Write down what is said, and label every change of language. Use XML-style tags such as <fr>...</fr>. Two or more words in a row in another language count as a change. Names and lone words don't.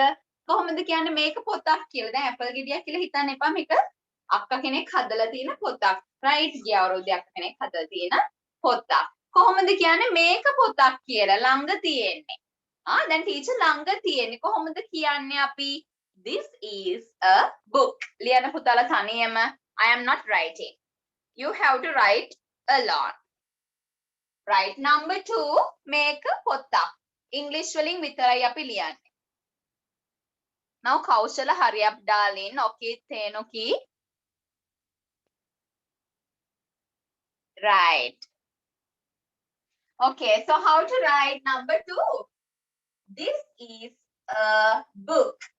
<si>කොහොමද කියන්නේ මේක පොතක් කියලා? දැන් ඇපල් ගෙඩියක් කියලා හිතන්න එපා. මේක අක්කා කෙනෙක් හදලා තියෙන පොතක්. right? ගිය අවුරුද්දේ අක්කා කෙනෙක් හදලා තියෙන පොතක්. කොහොමද කියන්නේ මේක පොතක් කියලා? ළඟ තියෙන්නේ. දැන් ටීචර් ළඟ තියෙන්නේ. කොහොමද කියන්නේ අපි?</si> <en>This is a book.</en> <si>ලියන්න පුතාලා තනියම.</si> <en>I am not writing. You have to write alone. Right. Number 2,</en> <si>මේක පොතක්. English වලින් විතරයි අපි ලියන්නේ.</si> <en>Now Kaushala, hurry up darling. Okay, Tenoki. Right. Okay, so how to write number 2? This is a book.</en>